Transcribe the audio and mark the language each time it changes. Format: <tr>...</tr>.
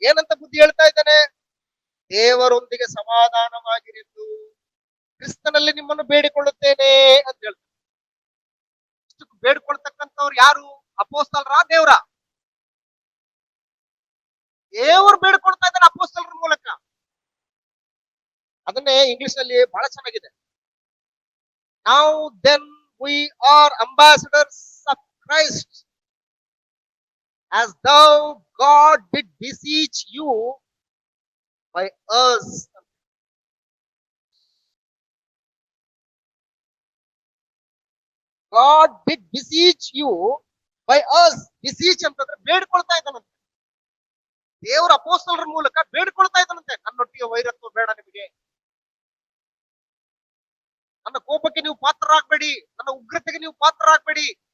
<kn>ಏನಂತ ಬುದ್ಧಿ ಹೇಳ್ತಾ ಇದ್ದಾನೆ? ದೇವರೊಂದಿಗೆ ಸಮಾಧಾನವಾಗಿರೆಂದು ಕ್ರಿಸ್ತನಲ್ಲಿ ನಿಮ್ಮನ್ನು ಬೇಡಿಕೊಳ್ಳುತ್ತೇನೆ ಅಂತ ಹೇಳ್ತಾರೆ. ಇಷ್ಟಕ್ಕೆ ಬೇಡ್ಕೊಳ್ತಕ್ಕಂಥವ್ರು ಯಾರು? ಅಪೋಸ್ತಲರ, ದೇವ್ರ? ದೇವರು ಬೇಡ್ಕೊಳ್ತಾ ಇದ್ದಾನೆ ಅಪೋಸ್ತಲರ ಮೂಲಕ. ಅದನ್ನೇ ಇಂಗ್ಲಿಷ್ ನಲ್ಲಿ ಬಹಳ ಚೆನ್ನಾಗಿದೆ.</kn> <en>Now then we are ambassadors of Christ, as though God did beseech you by us. God did beseech you by us.</en> <kn>beseech ಅಂತಂದ್ರೆ ಬೇಡ್ಕೊಳ್ತಾ ಇದ್ದಾನಂತೆ. ದೇವರ ಅಪೋಸ್ತಲರ ಮೂಲಕ ಬೇಡ್ಕೊಳ್ತಾ ಇದ್ದಾನಂತೆ, ನನ್ನೊಟ್ಟಿಗೆ ವೈರತ್ವ ಬೇಡ ನಿಮಗೆ, ನನ್ನ ಕೋಪಕ್ಕೆ ನೀವು ಪಾತ್ರರಾಗಬೇಡಿ, ನನ್ನ ಉಗ್ರತೆಗೆ ನೀವು ಪಾತ್ರರಾಗಬೇಡಿ.</kn>